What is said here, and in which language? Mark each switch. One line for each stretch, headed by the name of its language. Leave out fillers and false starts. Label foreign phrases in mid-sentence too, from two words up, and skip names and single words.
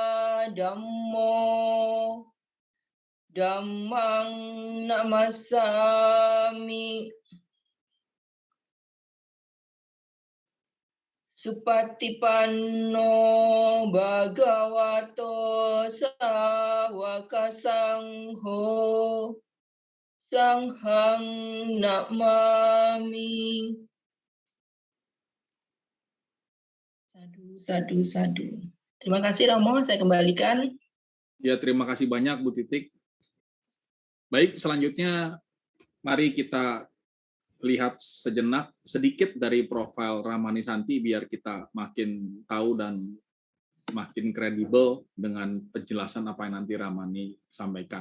Pali: Dhammo Dhammang Namasami Supatipanno Bhagavato Sawaka Sangho Sanghang Namami. Sadu, sadu.
Indonesian: Terima kasih Romo, saya kembalikan. Ya, terima kasih banyak Bu Titik. Baik, selanjutnya mari kita lihat sejenak sedikit dari profil Ramani Santi biar kita makin tahu dan makin kredibel dengan penjelasan apa yang nanti Ramani sampaikan.